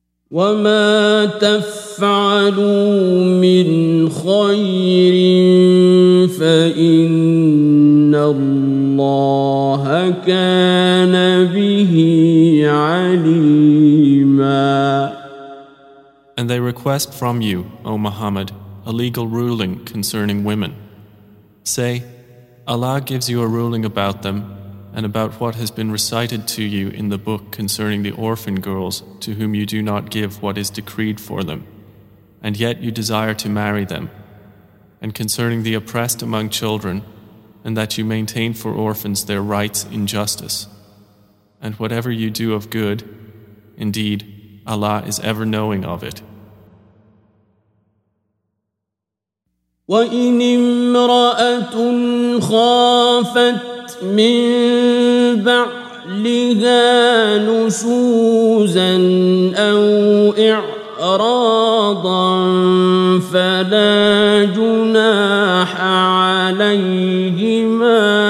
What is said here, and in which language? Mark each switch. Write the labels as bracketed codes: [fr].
[ar] وما تفعلوا من خير فإن الله كان به عليما. [en] And they request from you, O Muhammad, a legal ruling concerning women. Say, Allah gives you a ruling about them and about what has been recited to you in the book concerning the orphan girls to whom you do not give what is decreed for them, and yet you desire to marry them, and concerning the oppressed among children, and that you maintain for orphans their rights in justice. And whatever you do of good, indeed, Allah is ever knowing of it. [ar] وإن امرأة خافت من بعلها نشوزا أو إعراضا فلا جناح عليهما